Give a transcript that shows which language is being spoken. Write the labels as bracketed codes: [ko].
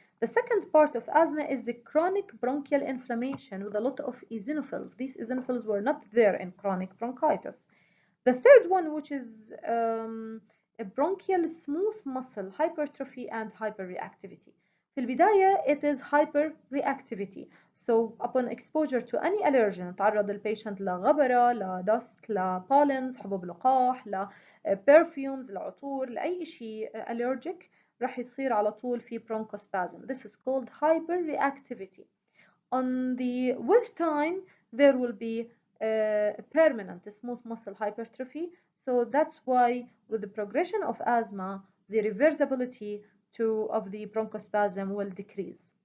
[en] The second part of asthma is the chronic bronchial inflammation with a lot of eosinophils. These eosinophils were not there in chronic bronchitis. The third one, which is a bronchial smooth muscle hypertrophy and hyperreactivity. [ar] في البداية [en] it is hyperreactivity. So upon exposure to any allergen [ar] تعرض البيشنت لغبرة، لدست، لبولنز، حبوب لقاح، لبرفيومز، لعطور، لأي شيء [en] allergic راح يصير على طول في bronchospasm. This is called hyperreactivity. With time there will be permanent smooth muscle hypertrophy. So that's why with the progression of asthma, the reversibility of the bronchospasm will decrease.